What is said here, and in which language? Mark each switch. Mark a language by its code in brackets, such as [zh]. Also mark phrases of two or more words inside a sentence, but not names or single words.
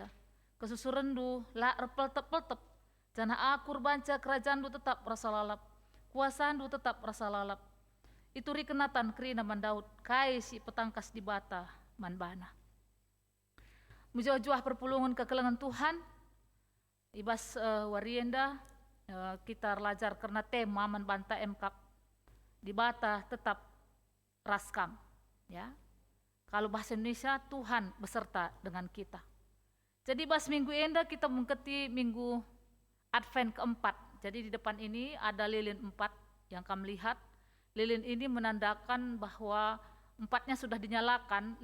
[btx] Kesusurendu lah repeltep-peltep. Jana akur banca kerajaandu tetap rasa lalap. Kuasaandu tetap rasa lalap. Itu rikenatan kerina man Daud. Kai si petangkas di bata man bana. Mujuah-juah perpulungan kekelengan Tuhan. Ibas warienda kita belajar karena tema man banta MKAP. Di bata tetap raskam, ya. [id] Kalau bahasa Indonesia Tuhan beserta dengan kita. Jadi bahas minggu enda kita mengikuti minggu Advent keempat. Jadi di depan ini ada lilin 4 yang kamu lihat. Lilin ini menandakan bahwa 4-nya sudah dinyalakan.